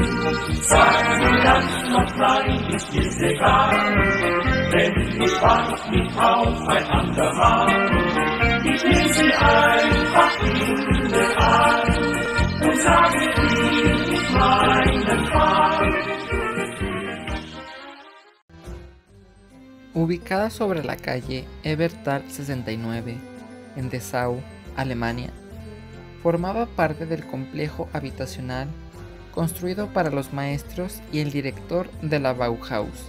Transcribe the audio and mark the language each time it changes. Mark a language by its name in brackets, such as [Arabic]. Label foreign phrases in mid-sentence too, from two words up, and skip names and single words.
[German] Sag mir das noch, nein, ist mir's egal, denn ich warte nicht auf ein andermal. Ich nehm sie einfach überall und sage, wie ich meinen Fall. [Spanish] Ubicada sobre la calle Eberthal 69, en Dessau, Alemania, formaba parte del complejo habitacional construido para los maestros y el director de la Bauhaus.